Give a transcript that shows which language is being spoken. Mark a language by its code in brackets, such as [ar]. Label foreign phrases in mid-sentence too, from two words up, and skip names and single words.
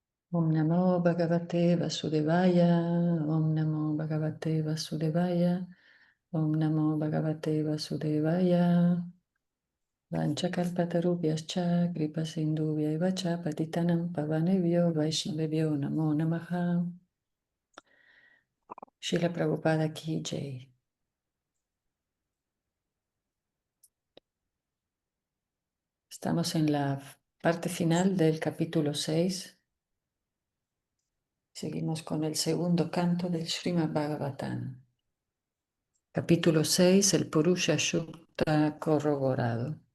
[sa] ॐ नमो भगवते वासुदेवाय, ॐ नमो भगवते वासुदेवाय, ॐ नमो भगवते वासुदेवाय. वाञ्छाकल्पतरुभ्यश्च कृपासिन्धुभ्यैव च पतितानां पावनेभ्यो वैष्णवेभ्यो नमो नमः. [hi] श्रील प्रभुपाद की जय. [es] Estamos en la parte final del capítulo 6. Seguimos con el segundo canto del Srimad Bhagavatam. Capítulo 6, el Purusha Sukta corroborado.